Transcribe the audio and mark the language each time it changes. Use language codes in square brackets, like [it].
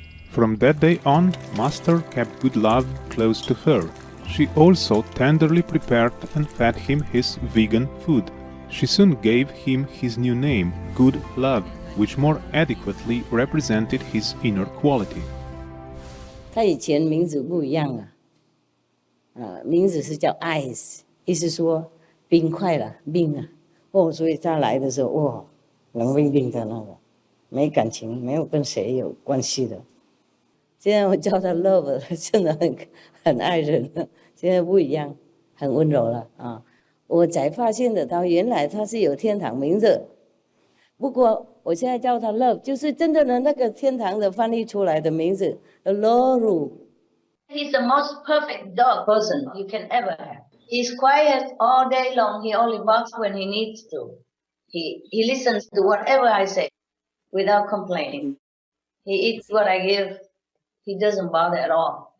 [en] From that day on, Master kept Good Love close to her. She also tenderly prepared and fed him his vegan food. She soon gave him his new name, Good Love, which more adequately represented his inner quality. [zh] 他以前名字不一样名字是叫 Ice， 意思说冰块啦，冰啊。所以他来的时候，冷冰冰的那个，没感情，没有跟谁有关系的。现在我叫他 Love， 真的很爱人了。现在不一样，很温柔了啊。我才发现得到，原来他是有天堂名字。不过我现在叫他 Love， 就是真正的那个天堂的翻译出来的名字 Loru。 [en] He's the most perfect dog person you can ever have. He's quiet all day long. He only barks when he needs to. He listens to whatever I say without complaining. He eats what I give. He doesn't bother at all.